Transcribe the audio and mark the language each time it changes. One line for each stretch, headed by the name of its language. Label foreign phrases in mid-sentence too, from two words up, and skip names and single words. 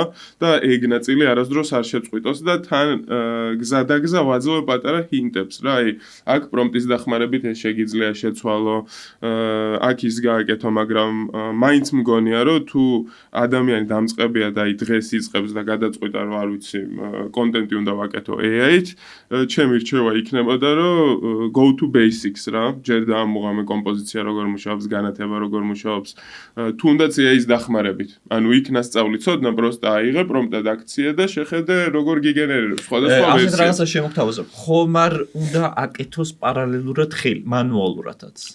Georgian: და ეგ ნაწილი არასდროს არ შეწყვიტოს და თან გზადაგზა ვაძლევ პატარა ჰინტებს რა, აი აქ პრომპტის დახმარებით ეს შეგიძლია შეცვალო, აქ ის გააკეთო, მაგრამ მაინც მგონია, რომ თუ ადამიანი დამწყებია და აი დღეს იწყებს და გადაწყვიტა, რომ არ ვიცი, კონტენტი უნდა ვაკეთო AI-ით, ჩემი რჩევა იქნებოდა, რომ
English: go to basics
Georgian: რა, ჯერ დაამოღამე კომპოზიცია როგორ მუშაობს, განათება როგორ მუშაობს, თუნდაც AI-ის დახმარებით. ანუ იქ ნასწავლი ცოდნა, პროსტა აიღე პრომპტად აქცია და შეხედე როგორ გიგენერირებს სხვადასხვა ვერსია. ასეთ რაღაცას შემოგთავაზებ. ხომ არ უნდა აკეთოს პარალელურად ხელი, მანუალურადაც.